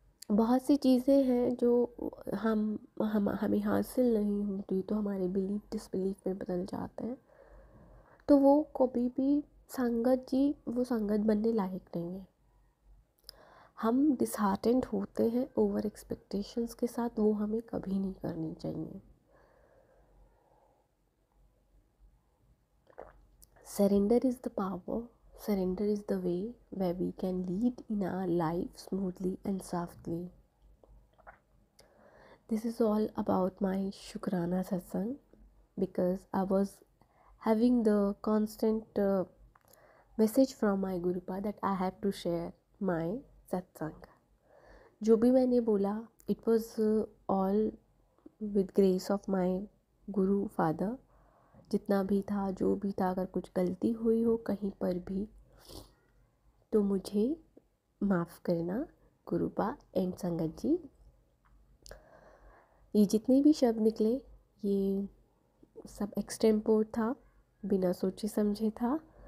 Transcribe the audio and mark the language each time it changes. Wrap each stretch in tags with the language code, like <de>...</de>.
<hi>बहुत सी चीज़ें हैं जो हमें हासिल नहीं होती तो हमारे बिलीफ डिसबिलीफ में बदल जाते हैं, तो वो कभी भी वो संगत बनने लायक नहीं है। हम डिसहार्टेंड होते हैं</hi> <en>over expectations</en> <hi>के साथ, वो हमें कभी नहीं करनी चाहिए।</hi> <en>Surrender is the power, surrender is the way where we can lead in our life smoothly and softly. This is all about my Shukrana Satsang, because I was having the constant message from my Gurupa that I have to share my Satsang.</en> <hi>जो भी मैंने बोला,</hi> <en>it was all with grace of my Guru Father.</en> <hi>जितना भी था, जो भी था, अगर कुछ गलती हुई हो कहीं पर भी तो मुझे माफ़ करना गुरुपा एंड संगत जी। ये जितने भी शब्द निकले ये सब एक्सटेम्पोर था, बिना सोचे समझे था।</hi>